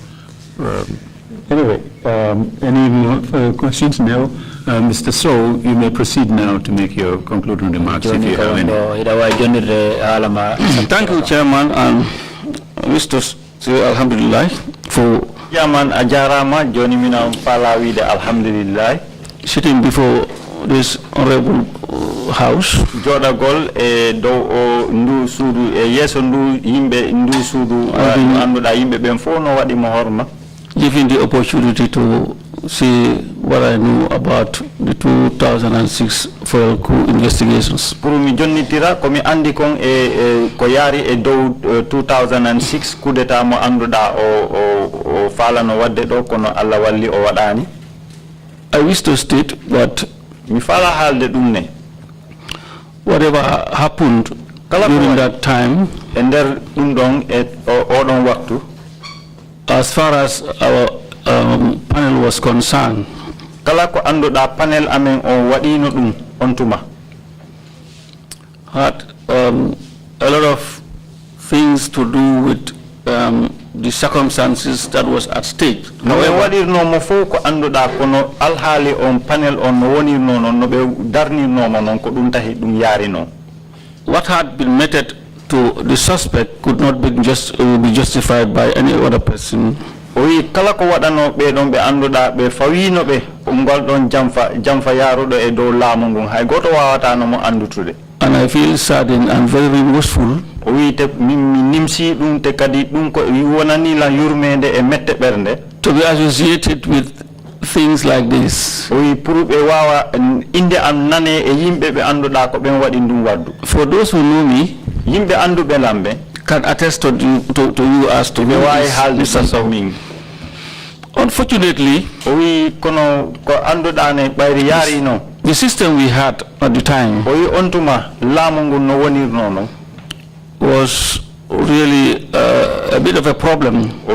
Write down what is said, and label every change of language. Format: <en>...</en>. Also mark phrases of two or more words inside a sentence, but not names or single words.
<en>Anyway, any more questions now? Mr. Sow, you may proceed now to make your concluding remarks if you have any. Thank you, Chairman, and Mr. Alhamdulillah for</en> <ff>Chairman ajarama joni mina falawide alhamdulillah</ff> <en>sitting before this honorable house.</en> <ff>Jodagol e dow o ndu suudu e yeso ndu yimbe ndu suudu anduda yimbe ben fo no wadi mo horma.</ff> <en>Given the opportunity to say what I know about the 2006 foil coup investigations.</en> <ff>Pour mi jonnitira ko mi andi kon e ko yari e dow 2006</ff> <fr>coup d'état</fr> <ff>mo anduda o falano wadde do kono Allah walli o wadani.</ff> <en>I wish to state that</en> <ff>mi fala halde dum ne</ff> <en>whatever happened during that time</en> <ff>and der dum don e o don waktu,</ff> <en>as far as our panel was concerned,</en> <ff>kala ko anduda panel amen o wadino dum on tuma</ff> <en>had a lot of things to do with the circumstances that was at stake. However,</en> <ff>no mo fo ko anduda kono alhali on panel on woni no be darni no mo non ko dum tahi dum yari no.</ff> <en>What had been meted to the suspect could not be justified by any other person.</en> <ff>Oyi kala ko wadano be don be anduda be fawino be ngol don jamfa yarudo e do laamu ngon hay goto wawata no mo andutude.</ff> <en>And I feel saddened and very remorseful.</en> <ff>Oyi te nimsi dum te kadi dum ko wonani la yurmede e mette bernde</ff> <en>to be associated with things like this.</en> <ff>Oyi pour be wawa inde am nane e yimbe be anduda ko ben wadi dum waddu.</ff> <en>For those who know me,</en> <ff>yimbe andube lambe</ff> <en>can attest to you as to why Mr. Sawming. Unfortunately, the system we had at the time was really a bit of a problem.</en>